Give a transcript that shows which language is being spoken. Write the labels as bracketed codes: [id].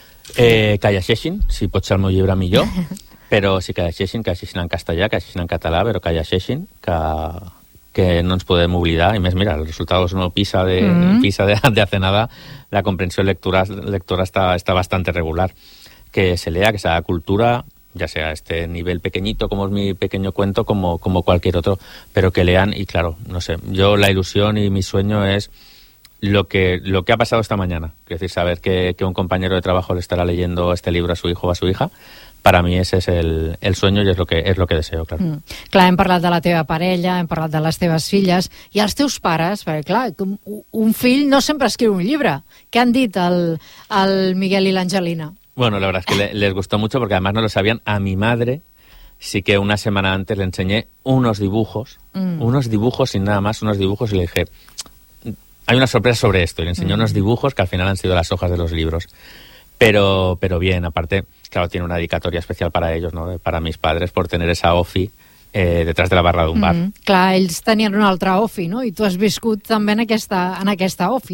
[ca] Que llegeixin, si pot ser el meu llibre millor, però sí que llegeixin, que llegeixin en castellà, que llegeixin en català, però que llegeixin, que no ens podem oblidar. I més, mira, el resultat és no PISA [es] de hace nada, [ca] la comprensió lectora està bastant regular. [es] Que se lea, que se haga cultura, ya sea a este nivel pequeñito, como es mi pequeño cuento, como cualquier otro, pero que lean. Y claro, no sé, yo la ilusión y mi sueño es lo que ha pasado esta mañana, es decir, saber que un compañero de trabajo le estará leyendo este libro a su hijo o a su hija. Para mí ese es el sueño y es lo que deseo, claro. [ca] Clar, hem parlat de la teva parella, hem parlat de les teves filles i els teus pares, perquè clar, un fill no sempre escriu un llibre. Què han dit el Miguel i l'Angelina? [es] Bueno, la verdad es que les gustó mucho porque además no lo sabían. A mi madre sí que una semana antes le enseñé unos dibujos, unos dibujos sin nada más, unos dibujos, y le dije, hay una sorpresa sobre esto. Y le enseñé unos dibujos que al final han sido las hojas de los libros. Pero bien, aparte, claro, tiene una dedicatoria especial para ellos, ¿no? Para mis padres, por tener esa Ofi detrás de la barra d'un bar. [ca] Clar, ells tenien una altra Ofi, ¿no? I tu has viscut també en aquesta Ofi.